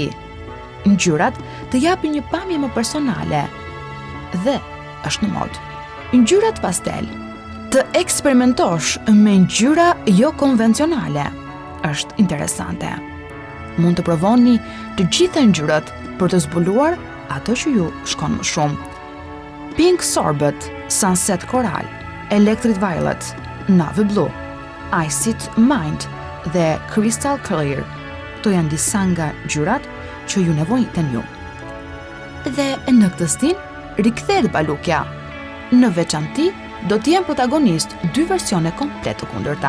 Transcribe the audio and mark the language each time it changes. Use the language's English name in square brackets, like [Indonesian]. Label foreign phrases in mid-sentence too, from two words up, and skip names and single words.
[Albanian] Ngjyrat të japin një pamje më personale dhe është në modë. Ngjyrat pastel. Të eksperimentosh me ngjyra jo konvencionale është interesante. Mund të provoni të gjitha ngjyrat për të zbuluar ato që ju shkon më shumë. [English] Pink sorbet, sunset coral, electric violet, navy blue, Iced Mind dhe Crystal Clear. [Albanian] Këto janë disa nga ngjyrat që ju nevojiten ju. Dhe në këtë stin, rikthehet balukja. Në veçanti, do të jenë protagonist dy versione komplet të kundërta.